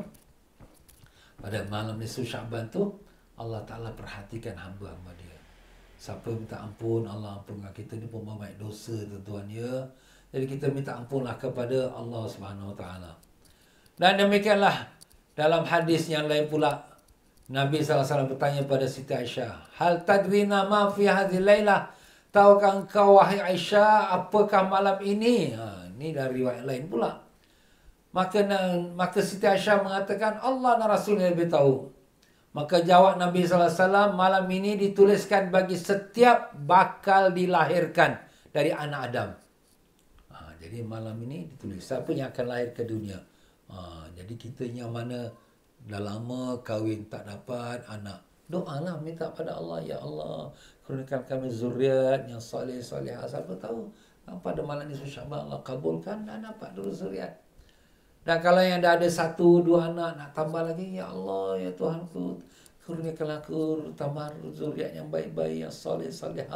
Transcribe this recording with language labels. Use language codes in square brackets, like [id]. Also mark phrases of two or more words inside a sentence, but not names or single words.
[ms] Pada malam nisfu Sya'ban tu, Allah Ta'ala perhatikan hamba-hamba dia. Siapa minta ampun, Allah ampunkan kita. Ni pun banyak dosa tuan-tuan ya. Jadi kita minta ampunlah kepada Allah [ar] سبحانه وتعالى. [ms] Dan demikianlah dalam hadis yang lain pula, Nabi SAW bertanya pada Siti Aisyah, [ar] هل تدرين ما في هذه الليلة? [ms] Tahukah engkau wahai Aisyah apakah malam ini? Ini dari riwayat lain pula. Maka Siti Aisyah mengatakan Allah dan Rasul lebih tahu. Maka jawab Nabi SAW, malam ini dituliskan bagi setiap bakal dilahirkan dari anak Adam. Jadi malam ini ditulis siapa yang akan lahir ke dunia. Jadi kita yang mana dah lama kahwin tak dapat anak, doalah minta pada Allah, Ya Allah, kurniakan kami zuriat yang soleh-solehah. Siapa tahu pada malam nisfu Sya'ban Allah kabulkan dan dapat dulu zuriat. Dan kalau yang dah ada 1, 2 anak, nak tambah lagi, Ya Allah, Ya Tuhanku, kurniakanlah aku tambah zuriat yang baik-baik, yang soleh-solehah.